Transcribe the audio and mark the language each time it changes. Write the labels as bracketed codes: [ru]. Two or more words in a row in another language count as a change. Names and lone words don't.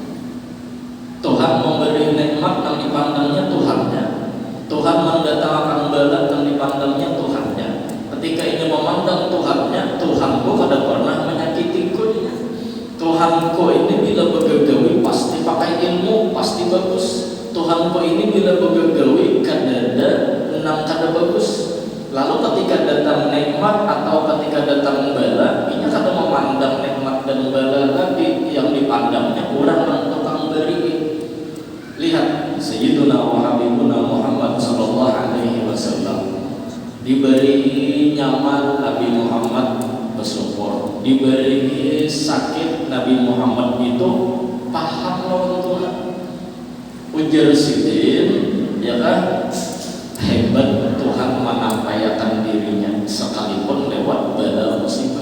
[bjn] Tuhan memberi nikmat yang dipandangnya Tuhannya, Tuhan mendatangkan bala yang dipandangnya Tuhannya. Ketika ini memandang Tuhannya, Tuhanku kada pernah menyakitiku. Tuhanku ini bila begagawi pasti pakai ilmu, pasti bagus. Tuhanku ini bila begagawi kadada nang kada bagus. Lalu ketika datang nikmat atau ketika datang bala, ini kada memandang nikmat dan bala tadi, yang dipandangnya orang yang tukang beri. [ar] Lihat سيدنا وحبيبنا محمد صلى الله عليه وسلم, [bjn] diberi nyaman Nabi Muhammad bersyukur, diberi sakit Nabi Muhammad itu paham lawan Tuhan. Ujar sidin, ya kan? Hebat Tuhan menampaikan dirinya sekalipun lewat bala musibah.